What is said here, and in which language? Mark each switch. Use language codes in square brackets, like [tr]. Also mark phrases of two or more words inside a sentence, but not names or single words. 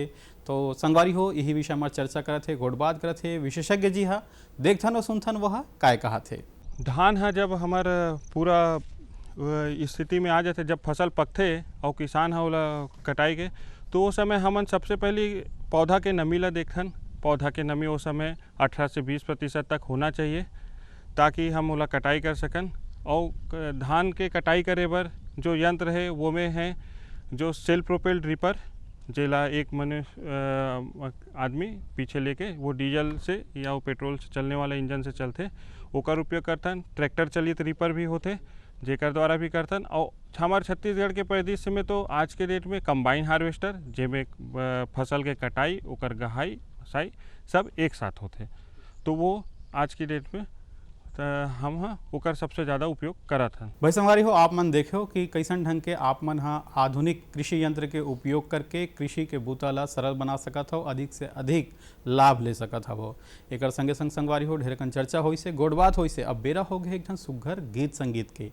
[hne] तो संगवारी हो यही विषय में चर्चा करत है, गोट बात करत है विशेषज्ञ जी हा। देखथन और सुनथन वह काय कहा थे। धान है जब हमार पूरा स्थिति में आ जाते, जब फसल पकते और किसान है ओला कटाई के, तो उस समय हमन सबसे पहले पौधा के नमी ला देखथन। पौधा के नमी उस समय 18 से 20% तक होना चाहिए ताकि हम ओला कटाई कर सकन। और धान के कटाई करे बर जो यंत्र है वो में है जो [en] self propelled reaper, [hne] जेला एक मनुष्य आदमी पीछे लेके वो डीजल से या वो पेट्रोल से चलने वाला इंजन से चलते, ओकर उपयोग करथन। ट्रैक्टर चलित रीपर भी होते जेकर द्वारा भी करथन। और हमारे छत्तीसगढ़ के परिदृश्य में तो आज के डेट में [en] combine harvester [hne] जेमें फसल के कटाई ओकर गहाई साई सब एक साथ होते, तो वो आज की डेट में हम ओकर सबसे ज़्यादा उपयोग करत हैं। भाई संगवारी हो आप मन देखो कि कैसन ढंग के आप मन आधुनिक कृषि यंत्र के उपयोग करके कृषि के बूता ला सरल बना सकत हो, अधिक से अधिक लाभ ले सकत हो। एक संगे संग संगवारी हो ढेर कन चर्चा होई से गोट बात होई से अब बेरा हो गए एक सुघर गीत संगीत के।